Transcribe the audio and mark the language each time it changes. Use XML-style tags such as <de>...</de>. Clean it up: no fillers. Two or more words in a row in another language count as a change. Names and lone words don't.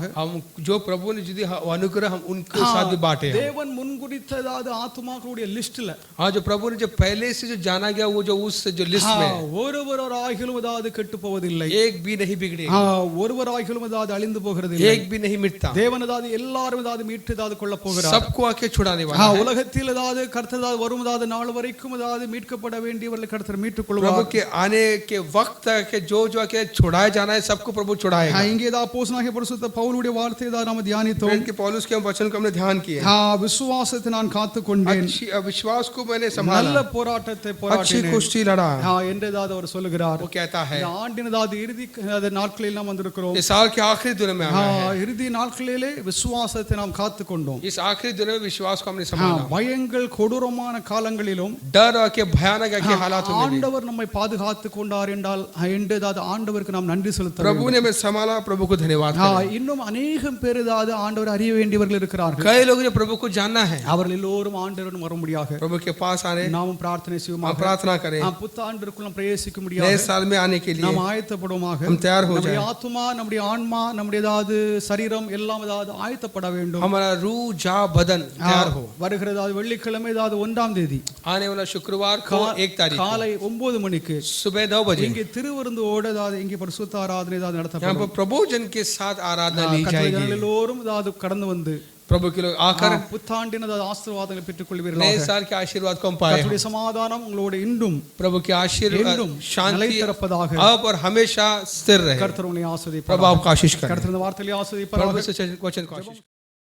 <hi>हम जो प्रभु ने जो अनुग्रह हम उनके साथ भी बांटे.</hi> <ta>தேவன் முன்குறித்ததாவது ஆத்துமாக்களுடைய லிஸ்ட்ல</ta> <hi>जो प्रभु ने जो पहले से जो जाना गया वो जो उस जो लिस्ट में</hi> <ta>ஒருவராகிலும் அதாவது கெட்டு போவதில்லை,</ta> <hi>एक भी नहीं बिगड़ेगा.</hi> <ta>ஒருவராகிலும் அதாவது அழிந்து போகிறதில்லை,</ta> <hi>एक भी नहीं मिटता.</hi> <ta>தேவன் அதாவது எல்லாரும் அதாவது மீட்டு அதாவது கொள்ள போகிறார்.</ta> <hi>सबको आके छुड़ाने वाला है.</hi> <ta>உலகத்தில் அதாவது கர்த்தர் அதாவது வரும் அதாவது நாள் வரைக்கும் அதாவது மீட்கப்பட வேண்டியவர்களை கர்த்தர் மீட்டுக்</ta> <hi>प्रभु</hi> <ta>கொள்வார்.</ta> <hi>के आने के वक्त के जो आके छुड़ाए जाना है सबको प्रभु छुड़ाएगा.</hi> <ta>இங்கே தான் அப்போஸ்தலனாகிய பரிசுத்த பவுலுடைய வார்த்தையை தான் நாம் தியானித்தோம்.</ta> <hi>इनके पौलुस के वचन को हमने ध्यान किया.</hi> <ta>விசுவாசத்தை நான் காத்துக்கொண்டேன்,</ta> <hi>विश्वास को मैंने संभाला,</hi> <ta>நல்ல போராட்டத்தை</ta> <hi>अच्छी</hi> <ta>போராடினேன்</ta> <hi>कुश्ती लड़ा.</hi> <ta>என்றதாவது அவர் சொல்லுகிறார்.</ta> <hi>वो कहता है</hi> <ta>இந்த ஆண்டினதாவது இறுதி நாட்களில் நாம் வந்திருக்கிறோம்.</ta> <hi>इस साल के आखिरी दिन में आया है.</hi> <ta>இறுதி நாட்களிலே விசுவாசத்தை நாம் காத்துக்கொண்டோம்.</ta> <hi>इस आखिरी दिन में विश्वास को हमने संभाला.</hi> <ta>பயங்கள் கொடூரமான காலங்களிலும்</ta> <hi>डर के भयानक के हालातों में</hi> <ta>ஆண்டவர் நம்மை பாதுகாத்துக் கொண்டார் என்றால் என்றதாவது ஆண்டவருக்கு நாம் நன்றி செலுத்த</ta> <hi>प्रभु ने हमें संभाला, प्रभु को धन्यवाद करें.</hi> <ta>இன்னும் அநேகம் பேர் ஏதாவது ஆண்டவர் அறிய வேண்டியவர்கள் இருக்கிறார்கள்.</ta> <hi>कई लोग जो प्रभु को जानना है,</hi> <ta>அவர்கள் எல்லோரும் ஆண்டவருடன் வரும்படியாக</ta> <hi>प्रभु के पास आने</hi> <ta>நாமும் பிரார்த்தனை செய்வோம்.</ta> <hi>हम प्रार्थना करें.</hi> <ta>புத்தாண்டிற்குள் நாம் பிரவேசிக்க</ta> <hi>नए</hi> <ta>முடியாது,</ta> <hi>साल में आने के लिए</hi> <ta>நாம் ஆயத்தப்படுவோமாக.</ta> <hi>हम तैयार हो</hi> <ta>நம்முடைய</ta> <hi>जाएं.</hi> <ta>ஆத்துமா, நம்முடைய ஆன்மா, நம்முடைய ஏதாவது சரீரம் எல்லாம் ஏதாவது ஆயத்தப்பட வேண்டும்.</ta> <hi>हमारा रूह जा बदन तैयार हो.</hi> <ta>வருகிறது வெள்ளிக்கிழமை ஏதாவது 1ஆம் தேதி</ta> <hi>आने वाला शुक्रवार को 1 तारीख</hi> <ta>காலை 9 மணிக்கு</ta> <hi>सुबह 9 बजे</hi> <ta>இங்கே திருவிருந்தோடு ஏதாவது இங்கே பரிசுத்த ஆராதனை ஏதாவது</ta> <hi>यहाँ</hi> <ta>நடத்தப்படும்.</ta> <hi>पर प्रभु जन के साथ आराधना ली</hi> <ta>கர்த்தருடைய</ta> <hi>जाएगी.</hi> <ta>ஜனங்கள் எல்லோரும் ஏதாவது கடந்து வந்து</ta> <hi>प्रभु के लोग आकर</hi> <ta>புத்தாண்டின் ஏதாவது ஆசீர்வாதங்களை பெற்றுக்</ta> <hi>नए</hi> <ta>கொள்வீர்களாக.</ta> <hi>साल के आशीर्वाद को हम पाए.</hi> <ta>கர்த்தருடைய சமாதானம் உங்களோட இன்றும்</ta> <hi>प्रभु के आशीर्वाद</hi> <ta>என்றும்</ta> <hi>शांति</hi> <ta>நிலைத்திருப்பதாக.</ta> <hi>अब और हमेशा स्थिर रहे.</hi> <ta>கர்த்தர் உங்களை</ta> <hi>प्रभु</hi> <ta>ஆசீர்வதிப்பாராக.</ta> <hi>आपको आशीष करें.</hi> <ta>கர்த்தர் இந்த வார்த்தையை</ta> <hi>प्रभु</hi> <ta>ஆசீர்வதிப்பாராக.</ta> <hi>से वचन को आशीष</hi>